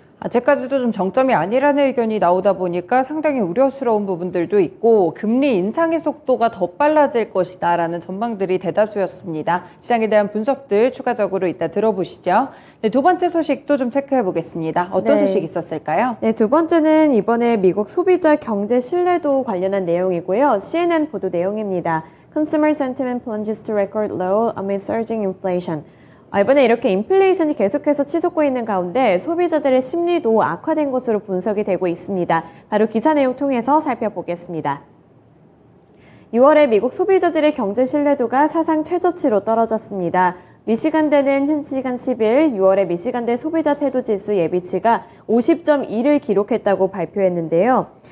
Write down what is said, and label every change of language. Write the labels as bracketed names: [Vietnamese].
[Korean] 아직까지도 좀 정점이 아니라는 의견이 나오다 보니까 상당히 우려스러운 부분들도 있고 금리 인상의 속도가 더 빨라질 것이다 라는 전망들이 대다수였습니다. 시장에 대한 분석들 추가적으로 이따 들어보시죠. 네, 두 번째 소식도 좀 체크해 보겠습니다. 어떤 소식 있었을까요? 네, 두 번째는 이번에 미국 소비자 경제 신뢰도 관련한 내용이고요. CNN 보도 내용입니다. [English] Consumer sentiment plunges to record low amid surging inflation. [Korean] 이번에 이렇게 인플레이션이 계속해서 치솟고 있는 가운데 소비자들의 심리도 악화된 것으로 분석이 되고 있습니다. 바로 기사 내용 통해서 살펴보겠습니다. 6월에 미국 소비자들의 경제 신뢰도가 사상 최저치로 떨어졌습니다. 미시간대는 현지 시간 10일 6월에 미시간대 소비자 태도 지수 예비치가 50.2를 기록했다고 발표했는데요.